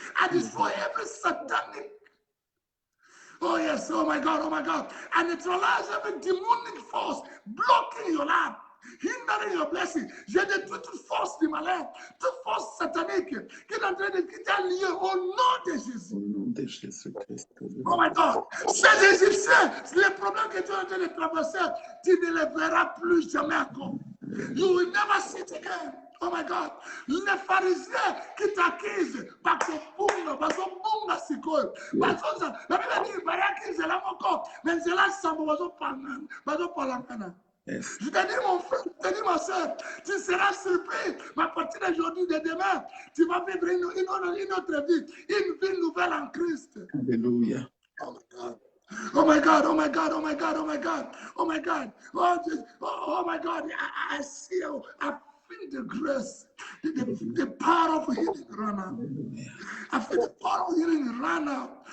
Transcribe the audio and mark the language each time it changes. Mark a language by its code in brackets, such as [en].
[en] I destroy every satanic. Oh yes, oh my God, oh my God. I neutralize every demonic force blocking your life. Hindering your blessing. [fr] J'ai détruit toute force du malin, toute force satanique qui est en train de quitter lieu au nom de Jésus. Au nom de Jésus-Christ. [en] Oh my God. [fr] Ces Égyptiens, les problèmes que tu es en train de traverser, tu ne les verras plus jamais encore. [en] You will never see it again. Oh my God. [fr] Les pharisiens qui t'accusent, parce que [ln] bunga sikoyo. [fr] Parce que la Bible dit, bah y'accuse là encore, mais c'est là ça [ln] bazo palangana. [en] Yes. [fr] Je te dis mon frère, je te dis ma soeur, tu seras surpris. Mais à partir d'aujourd'hui, de demain, tu vas vivre une autre vie, une vie nouvelle en Christ. Alléluia. [en] Oh my God. Oh my God, oh my God, oh my God, oh my God, oh my God, oh my God, I see you, I feel the grace, the power of healing right now. I feel the power of healing right now.